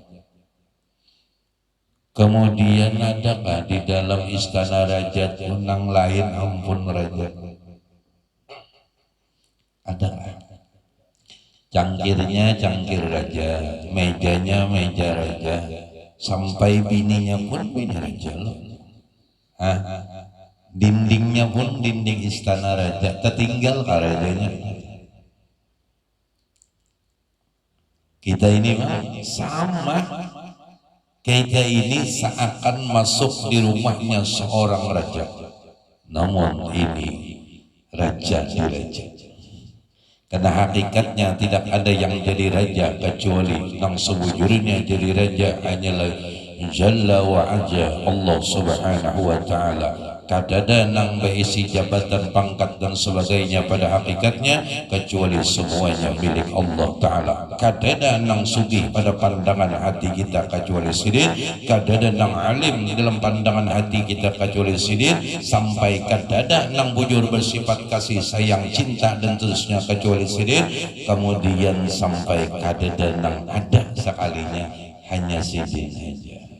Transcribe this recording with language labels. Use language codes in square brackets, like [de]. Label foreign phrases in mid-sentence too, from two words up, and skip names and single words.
[bjn] Kemudian adakah di dalam istana raja tunang lain ampun raja? [id] Ada. Cangkirnya cangkir raja, mejanya meja raja, sampai bininya pun bini raja loh. Dindingnya pun dinding istana raja, tertinggal ke rajanya. Kita ini sama. Kita ini seakan masuk di rumahnya seorang raja. Namun ini raja di raja. Karena hakikatnya tidak ada yang jadi raja kecuali yang sebujurnya jadi raja hanyalah [ar] جل وعز الله سبحانه وتعالى. [bjn] Kadada nang berisi jabatan pangkat dan sebagainya pada hakikatnya kecuali semuanya milik [ar] الله تعالى. [bjn] Kadada nang sugih pada pandangan hati kita kecuali sidin, kadada nang alim di dalam pandangan hati kita kecuali sidin, sampai kadada nang bujur bersifat kasih sayang cinta dan terusnya kecuali sidin, kemudian sampai kadada nang ada sekalinya hanya sidin saja.